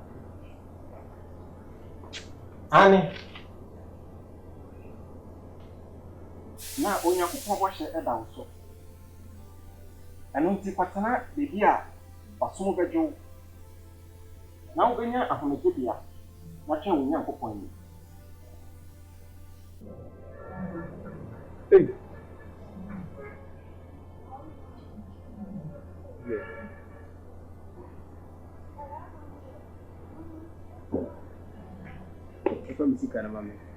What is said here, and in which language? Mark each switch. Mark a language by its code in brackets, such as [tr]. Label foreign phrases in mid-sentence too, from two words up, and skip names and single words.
[ak] Ani. Na Onyankopɔn bɔhyɛ ɛda wo so. Ɛno nti kwatena bebi a wasom bɛdwo. Na wobɛnya ahomegyebea na twɛn wo Nyankopɔn ni. Hey. [pt] Essa música na mami.